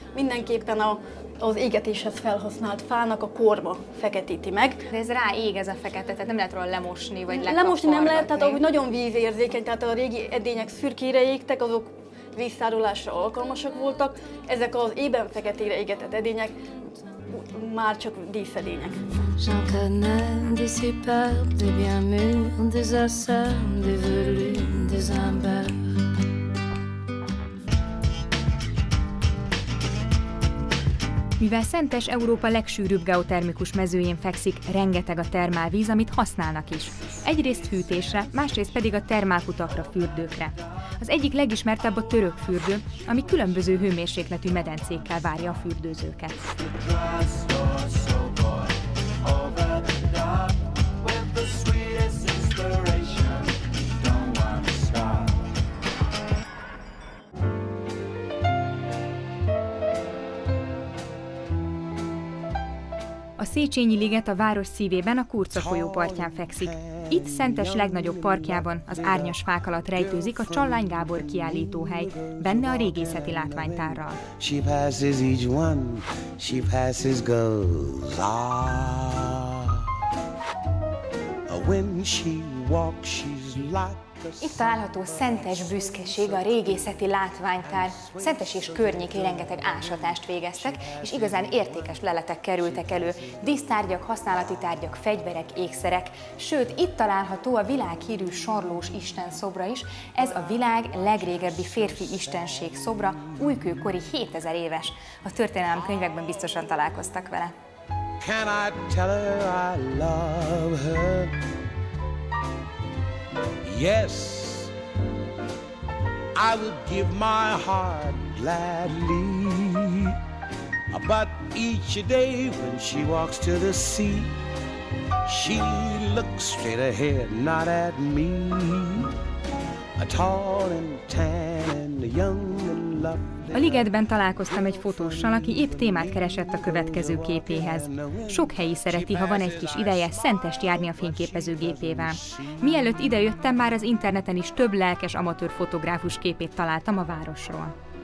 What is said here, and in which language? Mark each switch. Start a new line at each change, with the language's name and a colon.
Hungarian: Mindenképpen az égetéshez felhasznált fának a korba feketíti meg. De ez ráég ez a fekete, tehát nem lehet róla lemosni, vagy lemosni nem lehet, tehát ahogy nagyon vízérzékeny, tehát a régi edények szürkére égtek, azok víztárolásra alkalmasak voltak. Ezek az ében feketére égetett edények már csak díszedények.
French: J'en connais des superbes, des bien mûrs, des acerbes, des velus, des imberbes.
Hungarian: Mivel Szentes Európa legsűrűbb geotermikus mezőjén fekszik, rengeteg a termálvíz, amit használnak is. Egyrészt hűtésre, másrészt pedig a termálkutakra, fürdőkre. Az egyik legismertebb a török fürdő, ami különböző hőmérsékletű medencékkel várja a fürdőzőket. A Széchenyi liget a város szívében, a Kurca folyó partján fekszik. Itt Szentes legnagyobb parkjában, az árnyas fák alatt rejtőzik a Csallány Gábor kiállítóhely, benne a régészeti látványtárral.
English: She passes each one, she passes goes. When she walks, she's like.
Hungarian: Itt található Szentes büszkeség, a régészeti látványtár. Szentes és környékén rengeteg ásatást végeztek, és igazán értékes leletek kerültek elő. Dísztárgyak, használati tárgyak, fegyverek, ékszerek. Sőt, itt található a világhírű Sarlós Isten szobra is. Ez a világ legrégebbi férfi istenség szobra, újkőkori 7000 éves. A történelemkönyvekben biztosan találkoztak vele.
English: Can I tell her I love her? Yes, I would give my heart gladly, but each day when she walks to the sea, she looks straight ahead, not at me. A tall and tan and young and lovely.
Hungarian: A ligetben találkoztam egy fotóssal, aki épp témát keresett a következő képéhez. Sok helyi szereti, ha van egy kis ideje, Szentest járni a fényképezőgépével. Mielőtt idejöttem, már az interneten is több lelkes amatőr fotográfus képét találtam a városról.